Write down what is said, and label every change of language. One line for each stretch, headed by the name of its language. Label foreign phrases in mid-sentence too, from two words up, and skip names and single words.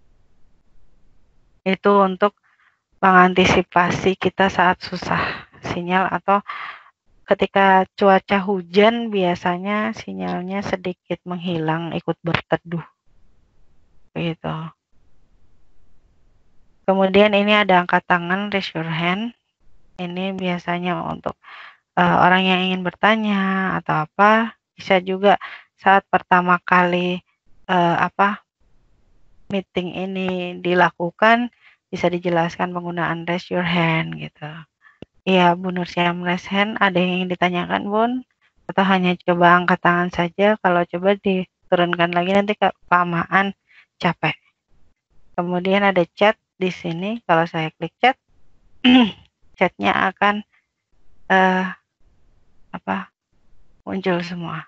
Indonesian: Itu untuk mengantisipasi kita saat susah sinyal atau ketika cuaca hujan biasanya sinyalnya sedikit menghilang ikut berteduh. Begitu. Kemudian ini ada angkat tangan,
English: raise your hand.
Indonesian: Ini biasanya untuk orang yang ingin bertanya atau apa. Bisa juga saat pertama kali meeting ini dilakukan, bisa dijelaskan penggunaan
English: raise your hand
Indonesian: gitu. Iya, Bu Nursyam
English: raise hand,
Indonesian: ada yang ingin ditanyakan, Bun? Atau hanya coba angkat tangan saja? Kalau coba diturunkan lagi nanti kelamaan capek. Kemudian ada chat di sini. Kalau saya klik chat, chatnya akan muncul semua.